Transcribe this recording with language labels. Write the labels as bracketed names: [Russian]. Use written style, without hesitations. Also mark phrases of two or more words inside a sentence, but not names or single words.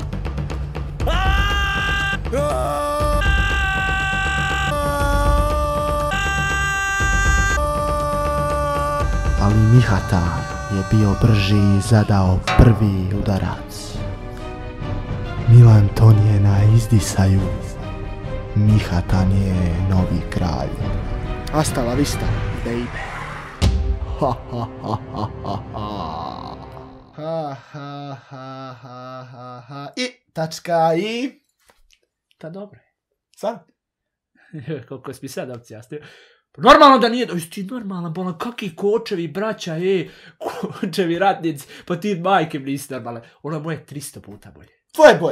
[Bosnian] Ali Mihatan je bio brži i zadao prvi udarac. Milanton je na izdisaju. Mihatan je novi kralj. [Spanish] Hasta la vista, baby. Ha ha ha ha ha ha. Ha ha ha ha ha ha. [Bosnian] I tačka i... Ta dobro je. Sad? Koliko si mi sad opcijastio. Normalno da nije, jesi ti normalan, bolan, kakvi kočevi, braća, kočevi ratnici, pa ti majke mi nisi normalan. Ono je moje 300 puta bolje. Tvoje bolje.